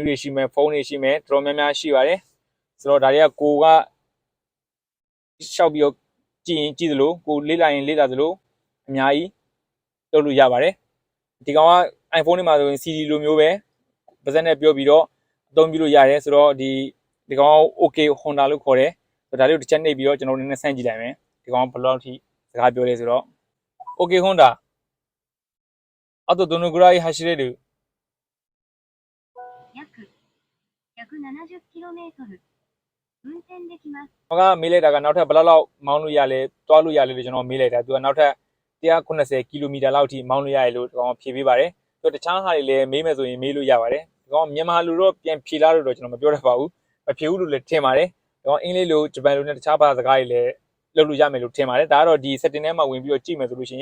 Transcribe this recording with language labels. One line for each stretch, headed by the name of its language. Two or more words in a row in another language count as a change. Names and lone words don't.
Burmese: တွေရှိမယ်ဖုန်းတွေရှိမယ်တော်တော်များများရှိပါတယ်ဆိုတော့ဒါတွေကကိုကရှောက်ပြီးတော့ကြည့်ရင်ကြည့်သလိုကိုလေ့လာရင်လေ့လာသလိုအများကြီးလုပ်လို့ရပါတယ်ဒီကောင်က iPhone တွေမှာဆိုရင် CD လိုမျိုးပဲပါဇက်နဲ့ပြောပြီးတော့အသုံးပြုလို့ရတယ်ဆိုတော့ဒီကောင်က OK Honda လို့ခေါ်တယ်ဒါလေးကိုတစ်ချက်နှိပ်ပြီးတော့ကျွန်တော်နည်းနည်းဆန်းကြည့်လိုက်မယ်ဒီကောင်ဘယ်လောက်ထိစကားပြောလဲဆိုတော့ OK Honda
Japanese: あとどのぐらい走れる約 170km 運転できます
Burmese: ။ကမေးလိုက်တာကနောက်ထပ်ဘယ်လောက်မောင်းလို့ရလဲတွားလို့ရလဲလို့ကျွန်တော်မေးလိုက်တာသူကနောက်ထပ်190ကီလိုမီတာလောက်ထိမောင်းလို့ရတယ်လို့ဒီကောင်ဖြေပေးပါတယ်။သူတခြားဟာတွေလည်းမေးမယ်ဆိုရင်မေးလို့ရပါတယ်။ဒီကောင်မြန်မာလူတော့ပြန်ဖြေလာလို့တော့ကျွန်တော်မပြောတတ်ပါဘူး။မဖြေဘူးလို့လည်းထင်ပါတယ်။ဒီကောင်အင်္ဂလိပ်လိုဂျပန်လိုနဲ့တခြားဘာသာစကားတွေလည်းလုပ်လို့ရမယ်လို့ထင်ပါတယ်။ဒါကတော့ဒီ setting ထဲမှာဝင်ပြီးတော့ကြည့်မယ်ဆိုလို့ရှိ